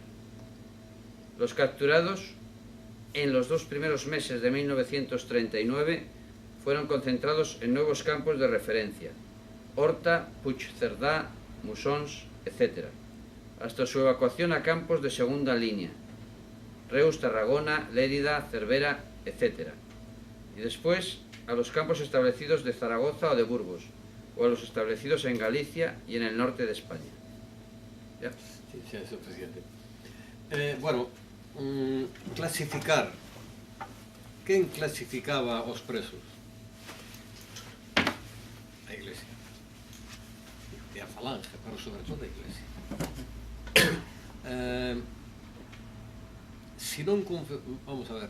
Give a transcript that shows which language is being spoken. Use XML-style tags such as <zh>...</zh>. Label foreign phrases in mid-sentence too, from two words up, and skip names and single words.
<es>Los capturados en los dos primeros meses de 1939 fueron concentrados en nuevos campos de referencia: Horta, Puigcerdá, Musons, etc., hasta su evacuación a campos de segunda línea: Reus, Tarragona, Lérida, Cervera, etc., y después a los campos establecidos de Zaragoza o de Burgos, o a los establecidos en Galicia y en el norte de España. ¿Ya? Sí, sí, es suficiente. Bueno, clasificar.</es> <gl>Quen clasificaba os presos? A Iglesia. E a Falange, pero sobre todo a Iglesia. Si non vamos a ver.</gl>